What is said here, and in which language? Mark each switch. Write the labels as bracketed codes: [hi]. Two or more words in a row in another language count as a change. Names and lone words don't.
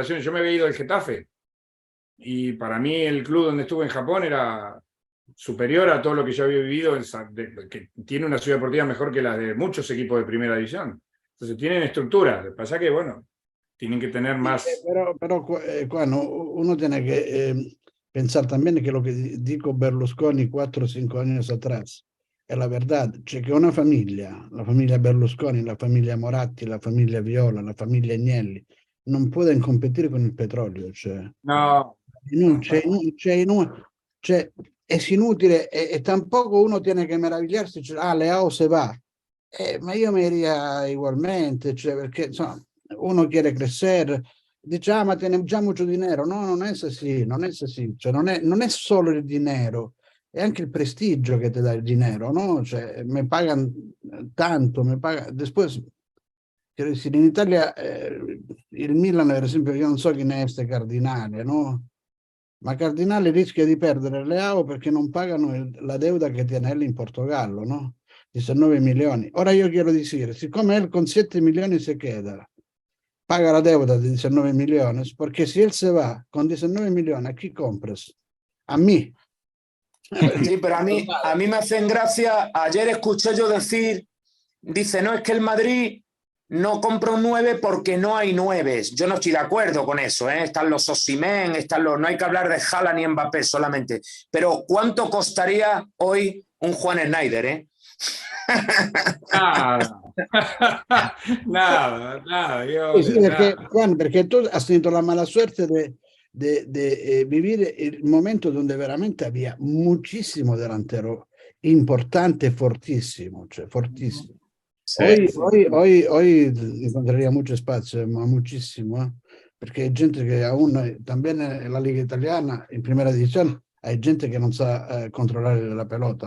[es] Yo me había ido del Getafe y para mí el club donde estuve en Japón era superior a todo lo que yo había vivido, que tiene una ciudad deportiva mejor que la de muchos equipos de primera división. Entonces tienen estructuras. Lo que pasa es que, bueno, tienen que tener más... [it] Però qua [es] uno tiene che pensar también que lo que dijo Berlusconi 4 o 5 años atrás [it] è la verdad, cioè che una famiglia, la famiglia Berlusconi, la famiglia Moratti, la famiglia Viola, la famiglia Agnelli, [es] non pueden competir con [it] il petrolio, cioè, No. cioè, [es] es inutile e tampoco [it] uno tiene che meravigliarsi, cioè, ah, [es] Leao se va, [it] ma io mi [es] iría igualmente, [it] cioè, perché insomma, [es] uno quiere crecer, dice, ah, [it] ma tiene già [es] mucho dinero, no, [it] non [es] è así, non è así, [it] cioè, non è solo il dinero, è anche il prestigio che ti dà il dinero, no? [es] Cioè, me pagan tanto, me pagan... Después, quiero decir, [it] in Italia il Milan, per esempio, io non so chi ne è este Cardinale, no? Ma Cardinale rischia di perdere Leao perché non pagano [es] la deuda che tiene él [it] in Portogallo, no? 19 milioni. Ora io [es] quiero decir, [it] siccome [es] él con 7 milioni se queda, paga la deuda de 19 millones, porque si él se va con 19 millones, ¿a quién compras? A mí. Sí, pero a mí me hacen gracia. Ayer escuché yo decir, dice, no, es que el Madrid no compra un 9 porque no hay 9. Yo no estoy de acuerdo con eso, ¿eh? Están los Osimhen, no hay que hablar de Haaland ni Mbappé solamente. Pero ¿cuánto costaría hoy un Juan Schneider, eh? Nada. Nada. Sí, [it] perché, Juan, perché tu [es] has tenido la mala suerte de vivir el momento donde veramente había muchísimo delantero importante, fortísimo, [it] cioè fortísimo. [es] Sí. Hoy encontraría mucho espacio, [it] ma muchísimo, perché [es] hay gente que aún, también en la Liga Italiana, en primera división, hay gente que no sabe controlar la pelota.